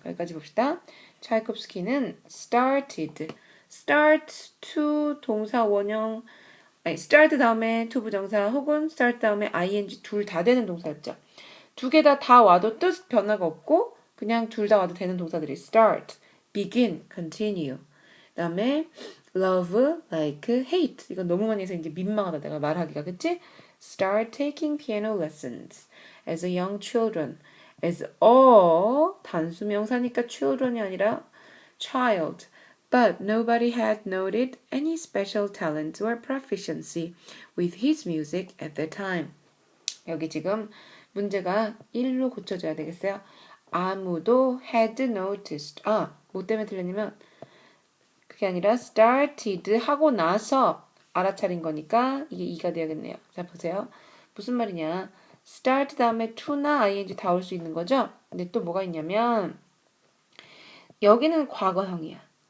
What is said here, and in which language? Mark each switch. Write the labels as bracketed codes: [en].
[ko] 여기까지 봅시다. 차이콥스키는 started, start to 동사 원형, 아니 start 다음에 to 부정사 혹은 start 다음에 ing 둘 다 되는 동사였죠. 두 개 다 와도 뜻 변화가 없고 그냥 둘 다 와도 되는 동사들이 start, begin, continue. 그 다음에 [en] love like hate. [ko] 이건 너무 많이 해서 이제 민망하다 내가 말하기가, 그치? [en] Start taking piano lessons as a young children. [ko] as a 단수 명사니까 children이 아니라 child. [en] But nobody had noted any special talent or proficiency with his music at the time. [ko] 여기 지금 문제가 1로 고쳐줘야 되겠어요. 아무도 [en] had noticed. [ko] 뭐 때문에 틀렸냐면 그게 아니라 started 하고 나서 알아차린 거니까 이게 2가 되야겠네요. 자, 보세요. 무슨 말이냐. start 다음에 to나 ing 다 올 수 있는 거죠. 근데 또 뭐가 있냐면 여기는 과거형이야.